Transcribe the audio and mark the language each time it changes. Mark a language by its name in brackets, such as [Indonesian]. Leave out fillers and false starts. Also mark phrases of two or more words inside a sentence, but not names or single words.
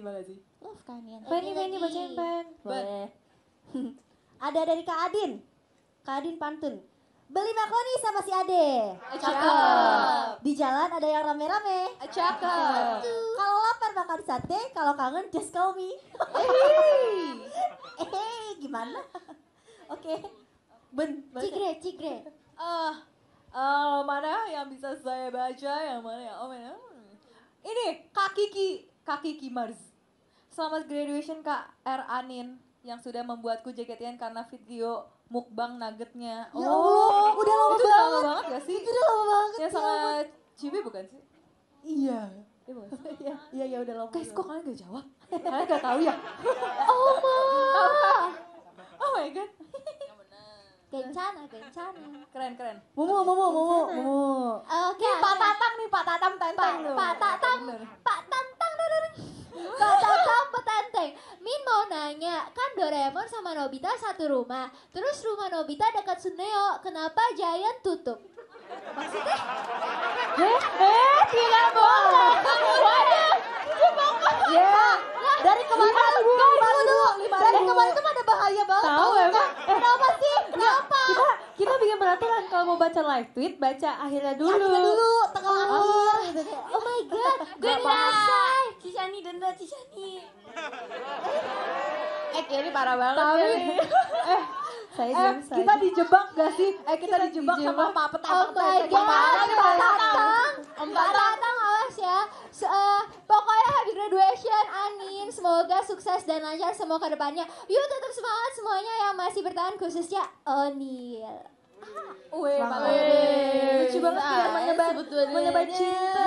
[Indonesian] Love Kak Anin. Penny bacain Pen. Boleh. Ada dari Kak Adin. Kak Adin pantun. Beli makaroni sama si Ade. Cakep. Di jalan ada yang rame-rame. Cakep. Kalau lapar makan sate, kalau kangen [English] just call me. [Indonesian] Gimana? Oke. Cigre. Mana yang bisa saya baca, yang mana ya? Ini Kak Kiki Mars. Selamat graduation Kak R Anin yang sudah membuatku jaketnya karena video mukbang nuggetnya. Ya Allah, udah lama itu banget. lama banget gak sih? Itu udah lama banget. Yang sama Cibi bukan sih? Iya. Iya bukan sih? Iya udah lama. Guys, kok kalian gak jawab? Kalian gak tahu ya? [English] Oh my god. [Indonesian] Kencana. Keren. Momo. Oke. Pak Tatang tenteng tuh. Pak Tatang petenteng. Min mau nanya, kan Doraemon sama Nobita satu rumah. Terus rumah Nobita dekat Suneo, kenapa Giant tutup? Maksudnya? Tidak boleh. Dari kemarin tuh ada bahaya banget. Tahu emang. Kenapa sih? Kenapa? Kita bikin peraturan kalau mau baca live tweet, baca akhirnya dulu. Tengah akhir. [English] Oh my god, [Indonesian] gue selesai. Cishani denda Cishani. Kelly parah banget. Saya diam saja. Kita dijebak gak sih? Kita dijebak sama Pak Petang. [English] Oh my god, [Indonesian] Pak Tatang awas ya. Pokoknya [English] happy graduation [Indonesian] Anin. Semoga sukses dan lancar semua ke depannya. Yuk tetap semangat semuanya yang masih bertahan, khususnya Onil. Wih, Lucu banget ya, menyebar cinta.